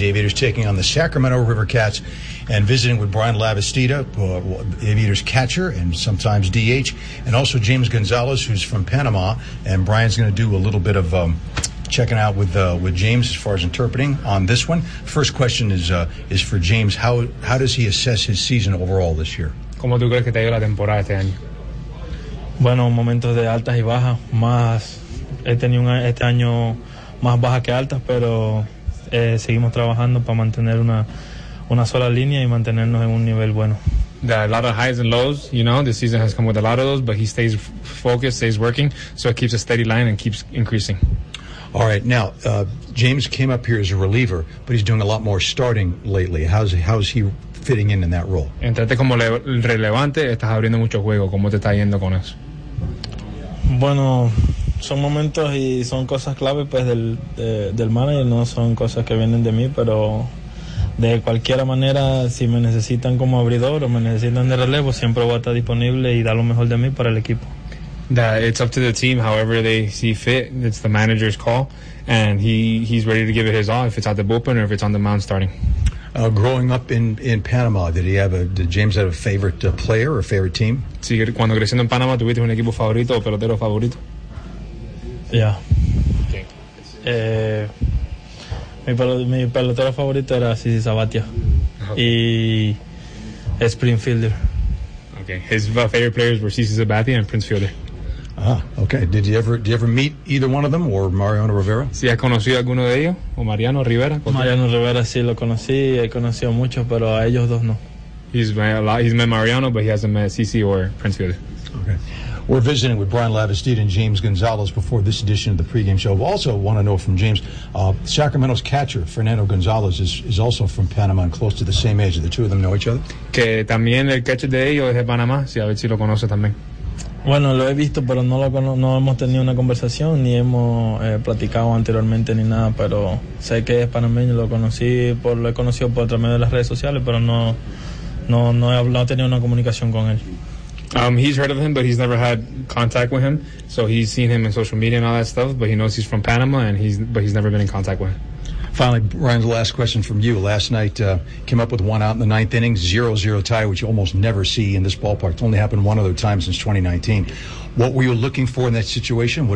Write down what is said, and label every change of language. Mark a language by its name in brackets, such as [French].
[English] Aviators taking on the Sacramento River Cats and visiting with Brian Labastida, Aviators catcher and sometimes DH, and also James Gonzalez, who's from Panama. And Brian's going to do a little bit of checking out with James as far as interpreting on this one. First question is for James. How does he assess his season overall this year? [Spanish] ¿Cómo tú crees que te ha ido la temporada este año? Bueno, momentos de altas y bajas, más... He tenido este año más bajas que altas, pero seguimos trabajando para mantener una sola línea y mantenernos en un nivel bueno. [English] A lot of highs and lows, you know, this season has come with a lot of those, but he stays focused, stays working, so it keeps a steady line and keeps increasing. All right, now, James came up here as a reliever, but he's doing a lot more starting lately. How's he fitting in that role? [Spanish] Entrate como relevante, estás abriendo mucho juego. ¿Cómo te está yendo con eso? Bueno... Son momentos y son cosas clave pues del manager, no son cosas que vienen de mí, pero de cualquier manera, si me necesitan como abridor o me necesitan de relevo, siempre voy a estar disponible y dar lo mejor de mí para el equipo. [English] That it's up to the team, however they see fit, it's the manager's call, and he's ready to give it his all if it's at the bullpen or if it's on the mound starting. Growing up in Panama, did James have a favorite player or favorite team? [Spanish] Sí, cuando creciendo en Panamá, tuviste un equipo favorito o pelotero favorito. Yeah. Mi pelotero favorito era Sisi Sabathia. Y Springfielder. Okay. [English] His favorite players were Sisi Sabathia and Prince Fielder. Ah, okay. Did you ever meet either one of them or Mariano Rivera? [Spanish] Sí, he conocido a alguno de ellos, o Mariano Rivera. Mariano Rivera sí lo conocí, he conocido mucho, pero a ellos dos no. [English] He's met Mariano, but he hasn't met Sisi or Prince Fielder. Okay. We're visiting with Brian Labastida and James Gonzalez before this edition of the pregame show. We also want to know from James, Sacramento's catcher, Fernando Gonzalez, is also from Panama and close to the same age. Do the two of them know each other? [Spanish] Que también el catcher de ellos es de Panamá, sí, a ver si lo conoce también. Bueno, lo he visto, pero no hemos tenido una conversación, ni hemos platicado anteriormente ni nada, pero sé que es panameño, lo he conocido por otro medio de las redes sociales, pero no he tenido una comunicación con él. [English] He's heard of him, but he's never had contact with him. So he's seen him in social media and all that stuff, but he knows he's from Panama, but he's never been in contact with him. Finally, Ryan, the last question from you. Last night, came up with one out in the ninth inning, 0-0 tie, which you almost never see in this ballpark. It's only happened one other time since 2019. What were you looking for in that situation?